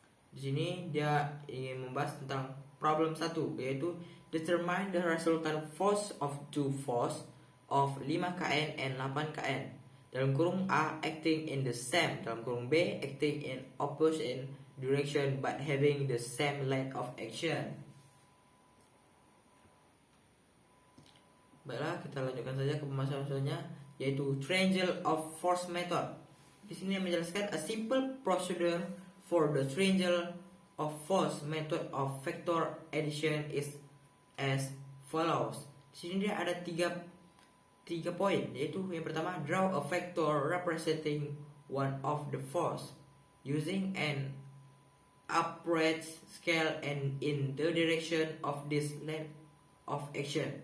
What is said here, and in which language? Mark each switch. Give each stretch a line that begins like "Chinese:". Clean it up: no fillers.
Indonesian: Di sini dia ingin membahas tentang problem 1, yaitu
English: determine the resultant force of two force of 5 kN and 8 kN.
Indonesian: Dalam kurung
English: A acting in the same,
Indonesian: dalam kurung
English: B acting in opposite direction but having the same line of action.
Indonesian: Baiklah, kita lanjutkan saja ke pembahasan selanjutnya, yaitu triangle of force method. Di sini menjelaskan
English: a simple procedure for the triangle of force method of vector addition is as follows.
Indonesian: Di sini dia ada tiga poin, yaitu yang pertama,
English: draw a vector representing one of the force using an upright scale and in the direction of this line of action.